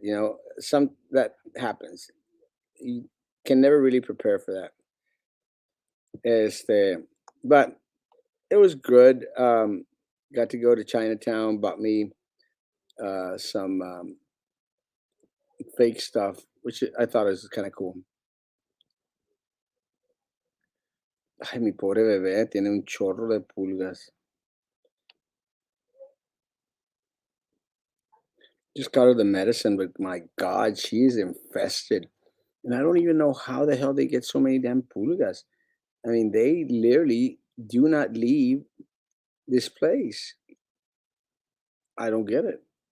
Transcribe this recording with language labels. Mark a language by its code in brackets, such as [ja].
[en] You know, some that happens. You can never really prepare for that. But it was good. Got to go to Chinatown, bought me some fake stuff, which I thought was kind of cool. [es] Ay, mi pobre bebé tiene un chorro de pulgas. [en] Just got her the medicine, but my God, she's infested. And I don't even know how the hell they get so many damn pulgas. I mean, they literally do not leave this place. I don't get it.